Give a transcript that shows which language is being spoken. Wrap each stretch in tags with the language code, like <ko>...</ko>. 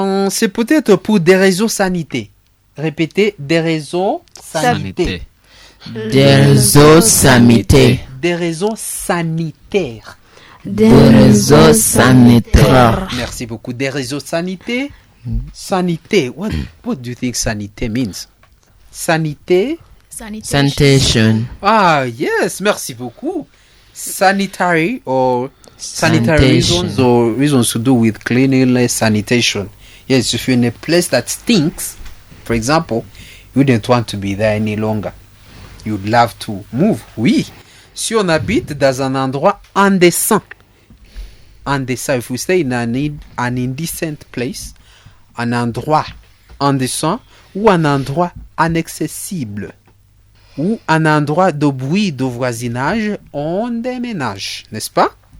<fr>C'est peut-être pour des raisons sanitaires. Répétez, des raisons sanitaires. Des réseaux sanitaires. Des raisons sanitaires. Des réseaux sanitaires. Merci beaucoup. Des réseaux sanitaires. Sanitaire.</fr> <en>What do you think sanitaire means?</en> <fr>Sanitaire.</fr> <en>Sanitation. Ah, yes.</en> <fr>Merci beaucoup.</fr> <en>Sanitary or sanitary reasons or reasons to do with cleanliness, sanitation. Yes, if you're in a place that stinks, for example, you don't want to be there any longer. You'd love to move. Oui.</en> <fr>Si on habite dans un endroit indécent,</fr> <en>if we stay in an indecent place,</en> <fr>un endroit indécent ou un endroit inaccessible ou un endroit de bruit de voisinage, on déménage, n'est-ce pas?</fr>